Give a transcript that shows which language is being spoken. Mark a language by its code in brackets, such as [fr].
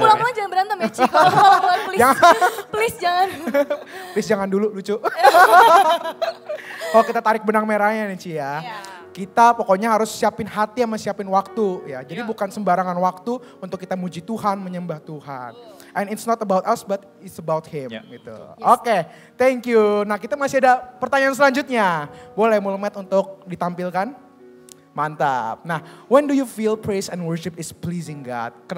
[id] Pulang-pulang jangan berantem ya Ci. Kalau pulang-pulang please jangan. Please jangan dulu, lucu. Kalau kita tarik benang merahnya nih Ci ya. Kita pokoknya harus siapin hati sama siapin waktu ya. Jadi bukan sembarangan waktu untuk kita muji Tuhan, menyembah Tuhan. [en] And it's not about us but it's about Him gitu. Oke, thank you. [id] Nah kita masih ada pertanyaan selanjutnya. Boleh Mulmet untuk ditampilkan? Mantap. [en] Nah, when do you feel praise and worship is pleasing God?